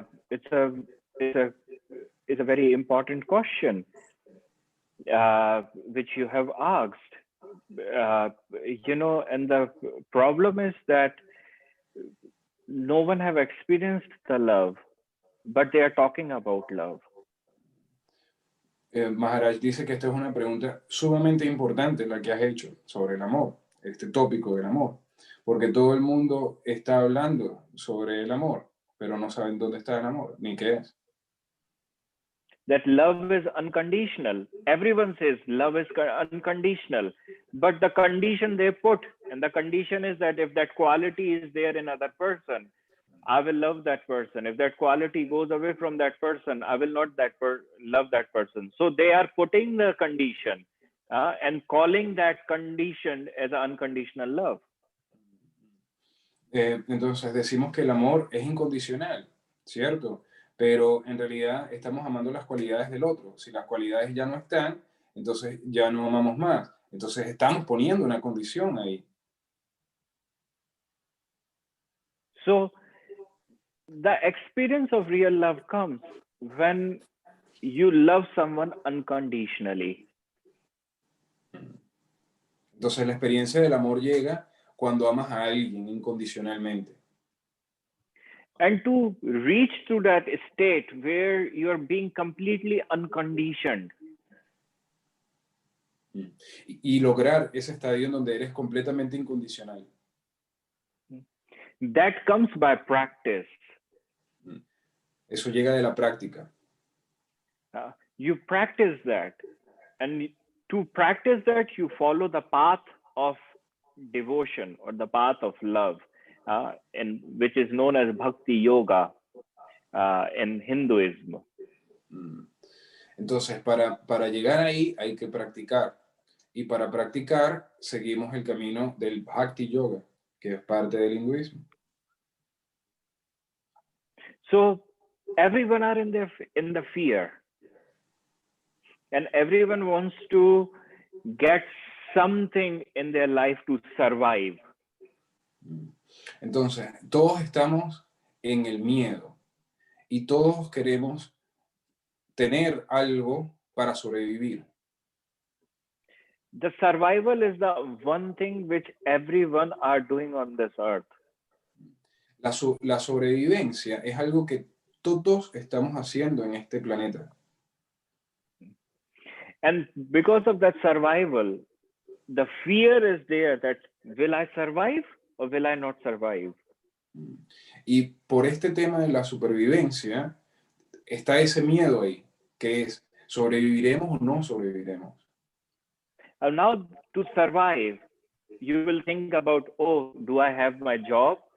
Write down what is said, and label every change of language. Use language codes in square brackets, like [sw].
[en] It's a very important question, which you have asked. And the problem is that no one have experienced the love, but they are talking about love. [es] Maharaj dice que esta es una pregunta sumamente importante la que has hecho sobre el amor, este tópico del amor, porque todo el mundo está hablando sobre el amor, pero no saben dónde está el amor, ni qué es. [en] That love is unconditional. Everyone says love is unconditional, but the condition they put, and the condition is that if that quality is there in another person, I will love that person. If that quality goes away from that person, I will not love that person. So they are putting the condition and calling that condition as an unconditional love. [es] Entonces decimos que el amor es incondicional, ¿cierto? Pero en realidad estamos amando las cualidades del otro. Si las cualidades ya no están, entonces ya no amamos más. Entonces estamos poniendo una condición ahí. [en] So the experience of real love comes when you love someone unconditionally. [es] Entonces la experiencia del amor llega cuando amas a alguien incondicionalmente. [en] And to reach to that state where you're being completely unconditioned. [es] Y lograr ese estadio en donde eres completamente incondicional. [en] That comes by practice. [es] Eso llega de la práctica. [en] You practice that. And to practice that, you follow the path of devotion or the path of love, and which is known as Bhakti Yoga in Hinduism. [es] Entonces, para llegar ahí hay que practicar. Y para practicar, seguimos el camino del Bhakti Yoga, que es parte del hinduismo. [en] So everyone are in the fear, and everyone wants to get something in their life to survive. [es] Entonces, todos estamos en el miedo y todos queremos tener algo para sobrevivir. [en] The survival is the one thing which everyone are doing on this earth. [es] La sobrevivencia es algo que todos estamos haciendo en este planeta. [en] And because of that survival, the fear is there that will I survive or will I not survive? [es] Y por este tema de la supervivencia, está ese miedo ahí, que es, ¿sobreviviremos o no sobreviviremos? [en] And now to survive, you will think about, oh, do I have my job?